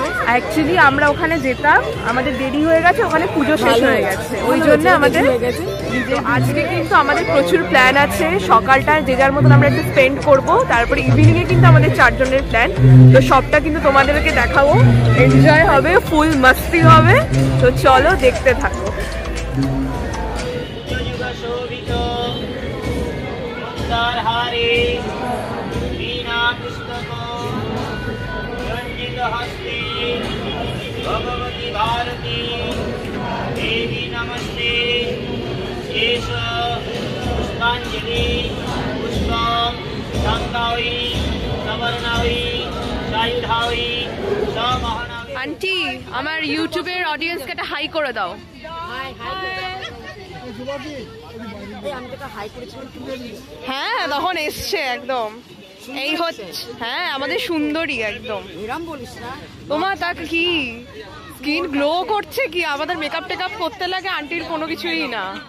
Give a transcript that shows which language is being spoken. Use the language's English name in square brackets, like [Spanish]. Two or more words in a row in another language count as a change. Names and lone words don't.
[Bangla] অ্যাকচুয়ালি আমরা ওখানে যেতাম, আমাদের দেরি হয়ে গেছে, ওখানে পুজো শেষ হয়ে গেছে, ওই জন্য আমাদের আজকে কিন্তু আমাদের প্রচুর প্ল্যান আছে। সকালটা যে যার মতন আমরা একটু স্পেন্ড করবো, তারপরে ইভিনিংয়ে কিন্তু আমাদের 4 জনের প্ল্যান। তো সবটা কিন্তু তোমাদেরকে দেখাবো, এনজয় হবে, ফুল মস্তি হবে। তো চলো দেখতে থাকো। [Sanskrit] भगवती भारती देवी नमस्ते। पुष्पांजलि पुष्पम शांतावि सवर्णावि सायुधावि समहनावि। [Bangla] आंटी আমার ইউটিউবের অডিয়েন্সকে একটা হাই করে দাও। হ্যাঁ তখন এসছে একদম, এই হচ্ছে হ্যাঁ আমাদের সুন্দরী একদম। তোমার তা কি স্কিন গ্লো করছে কি, আমাদের মেকআপ টেকআপ করতে লাগে, আন্টির কোনো কিছুই না।